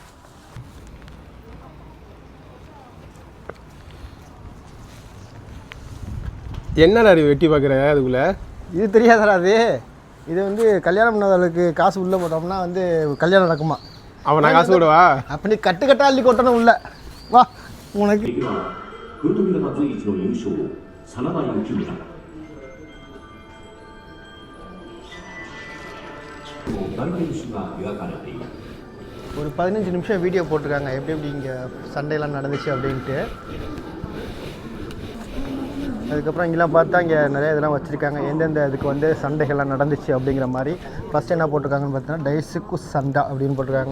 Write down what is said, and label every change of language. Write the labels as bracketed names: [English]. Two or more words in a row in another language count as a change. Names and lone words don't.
[Tamil] என்ன வெட்டி பார்க்குற அதுக்குள்ளே? இது தெரியாதடா. இது கல்யாணம் பண்ணவர்களுக்கு காசு உள்ளே போட்டோம்னா கல்யாணம் நடக்குமா. அவன் நான் காசு விடுவா அப்படி கட்டு கட்டா அள்ளி கொட்டணும் உள்ள. வா உனக்கு [Japanese] 真田幸村大天守が描かれている。 [Tamil] ஒரு 15 நிமிஷம் வீடியோ போட்டிருக்காங்க எப்படி எப்படி இங்கே சண்டையெல்லாம் நடந்துச்சு அப்படின்ட்டு. அதுக்கப்புறம் இங்கெல்லாம் பார்த்தா இங்கே நிறைய இதெல்லாம் வச்சுருக்காங்க எந்தெந்த இதுக்கு வந்து சண்டைகள்லாம் நடந்துச்சு அப்படிங்கிற மாதிரி. ஃபஸ்ட்டு என்ன போட்டிருக்காங்கன்னு பார்த்தீங்கன்னா டைசுக்கு சண்டா அப்படின்னு போட்டிருக்காங்க.